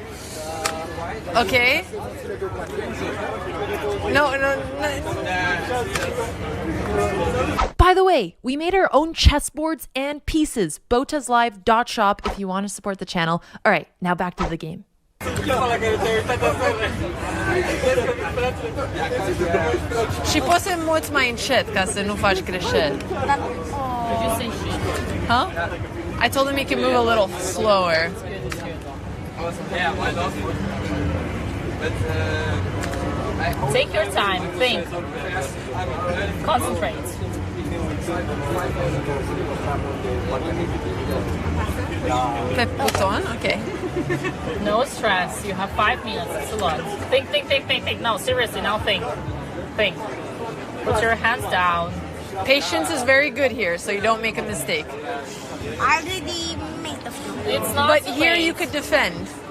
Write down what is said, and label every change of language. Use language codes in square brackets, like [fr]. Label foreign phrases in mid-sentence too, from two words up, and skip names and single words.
[en] Okay. No. By the way, we made our own chessboards and pieces. Botezlive.shop if you want to support the channel. All right, now back to the game. [ro] Și poți să muți mai încet ca să nu faci greșeli. [en] Did you say shit? Huh? I told him he can move a little slower. Take your time. Think. Concentrate. [ro] Pe buton? [en] Okay. No stress. You have 5 minutes. It's a lot. Think. No, seriously, now think. Think. Put your hands down. Patience is very good here, so you don't make a mistake. I already made the few. It's not. But here you could defend.